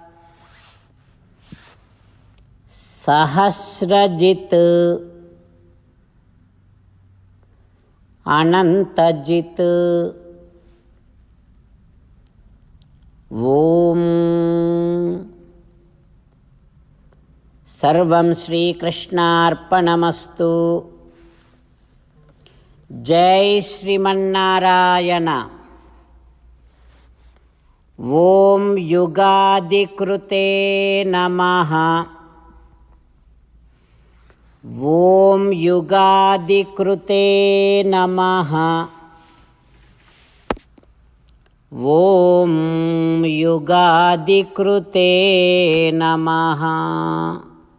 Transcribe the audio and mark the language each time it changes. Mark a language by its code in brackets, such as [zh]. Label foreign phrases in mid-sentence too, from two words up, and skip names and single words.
[sa] Sahasrajit Anantajit Om Sarvam Shri Krishnarpanamastu. Jai Sriman Narayana. ఓం యుగాదికృతే నమః. ఓం యుగాదికృతే నమః. ఓం యుగాదికృతే నమః.